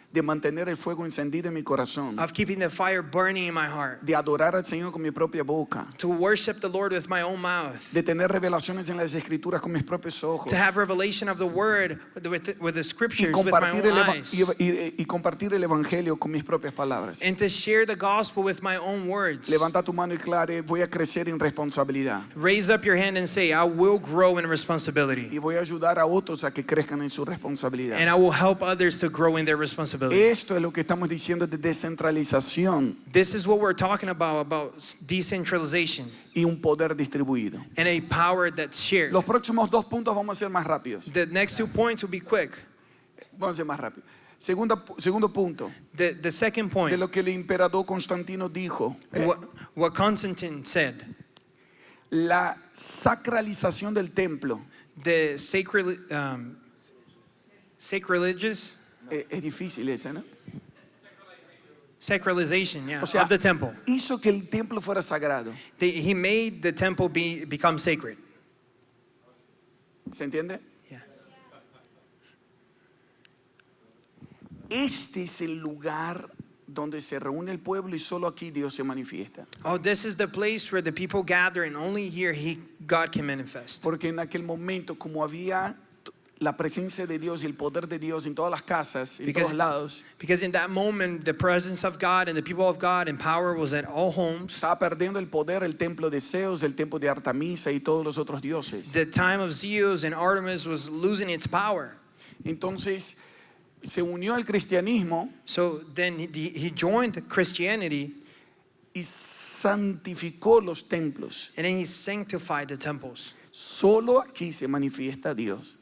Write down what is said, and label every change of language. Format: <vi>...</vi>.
<es>de mantener el fuego encendido en mi corazón,</es> <en>of keeping the fire burning in my heart,</en> <es>de adorar al Señor con mi propia boca,</es> <en>to worship the Lord with my own mouth,</en> <es>de tener revelaciones en las escrituras con mis propios ojos</es> <en>to have revelation of the word with the scriptures with my own eyes,</en> <es>compartir el evangelio con mis propias palabras.</es> <en>and to share the gospel with my own words.</en> <es>Levanta tu mano y clare, voy a crecer en responsabilidad</es> <en>Raise up your hand and say, I will grow in responsibility,</en> <es>y voy a ayudar a otros a que crezcan en su responsabilidad.</es> <en>and I will help others to grow in their responsibility.</en> <es>Esto es lo que estamos diciendo de descentralización</es> <en>This is what we're talking about decentralization</en> <es>y un poder distribuido.</es> <en>and a power that's shared.</en> <es>Los próximos 2 puntos vamos a ser más rápidos.</es> <en>The next 2 points will be quick.</en> <es>Vamos a ser más rápidos. Segundo punto,</es> <en>The second</en> <es>de</es> <en>point,</en> <es>lo que el emperador Constantino dijo,</es> <en>what Constantine said,</en> <es>la sacralización del templo.</es> <en>the sacrilegious</en> <es>Es difícil esa, ¿no?</es> <en>sacralization,</en> <es>O sea,</es> <en>of the temple.</en> <es>hizo que el templo fuera sagrado.</es> <en>He made the temple become sacred.</en> <es>¿Se entiende?</es> <en>Yeah.</en> <es>Este es el lugar donde se reúne el pueblo y solo aquí Dios se manifiesta.</es> <en>Oh, this is the place where the people gather, and only here God can manifest.</en> <es>Porque en aquel momento, como había la presencia de Dios y el poder de Dios en todas las casas, en todos lados,</es> <en>Because in that moment, the presence of God and the people of God and power was at all homes.</en> <es>estaba perdiendo el poder el templo de Zeus, el templo de Artemisa y todos los otros dioses.</es> <en>The time of Zeus and Artemis was losing its power.</en> <es>Entonces se unió al cristianismo</es> <en>So then he joined Christianity,</en> <es>y santificó los templos.</es> <en>and then he sanctified the temples.</en> <es>Solo aquí se manifiesta Dios.</es>